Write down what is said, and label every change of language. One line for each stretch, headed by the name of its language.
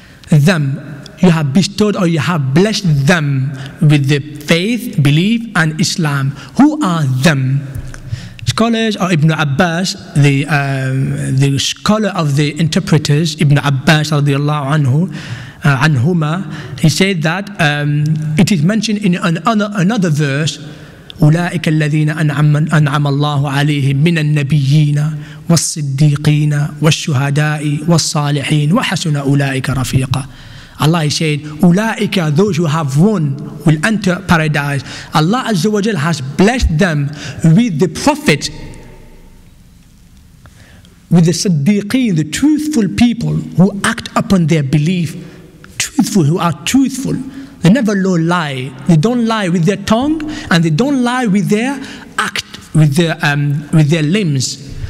English: Them, you have bestowed or you have blessed them with the faith, belief and Islam. Who are them? Scholars, or Ibn Abbas, the scholar of the interpreters, Ibn Abbas radiallahu anhuma, he said that it is mentioned in another verse
Arabic: أولئك الذين أنعم الله عليهم من النبيين والصديقين والشهداء والصالحين وحسن أولئك رفيقا.
English: Allah said, Ulaika, those who have won, will enter paradise. Allah Azza wa Jal has blessed them with the Prophet, with the Siddiqeen, the truthful people who act upon their belief. Truthful, who are truthful. They never lie. They don't lie with their tongue, and they don't lie with their act, with their limbs.